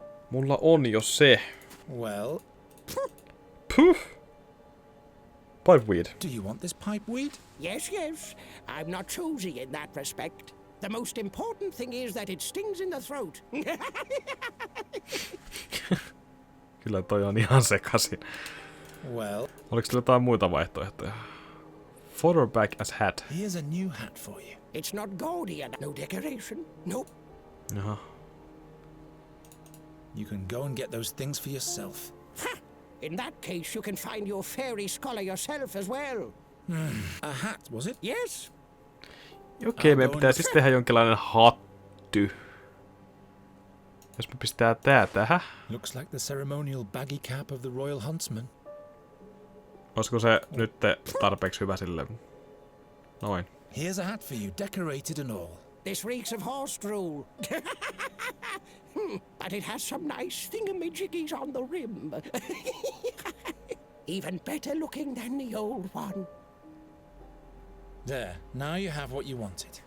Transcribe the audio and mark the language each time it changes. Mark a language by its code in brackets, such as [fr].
[fi] Mulla on jo se. [en] Well, [fi] Puh. Pipeweed. [en] do you want this pipe weed? Yes, yes. I'm not choosy in that respect. The most important thing is that it stings in the throat. [fi] Kyllä toi on ihan sekasin. [en] Well, [fi] Oliko sillä jotain muita vaihtoehtoja? [en] Photo back as hat. here's a new hat for you. It's not gaudy and no decoration. Nope. [fi] Jaha. [en] You can go and get those things for yourself. Ha! In that case, you can find your fairy scholar yourself as well. A hat, was it? Yes? [fi] Okei, meidän pitää siis tehdä jonkinlainen hattu. Jos me pistää tää tähän. [en] Looks like the ceremonial baggy cap of the royal huntsman. [fi] Olisiko se nyt tarpeeksi hyvä sille? Noin. [en] Here's a hat for you, decorated and all. This reeks of horse drool. But it has some nice thingamajiggies on the rim. Even better looking than the old one. There, now you have what you wanted.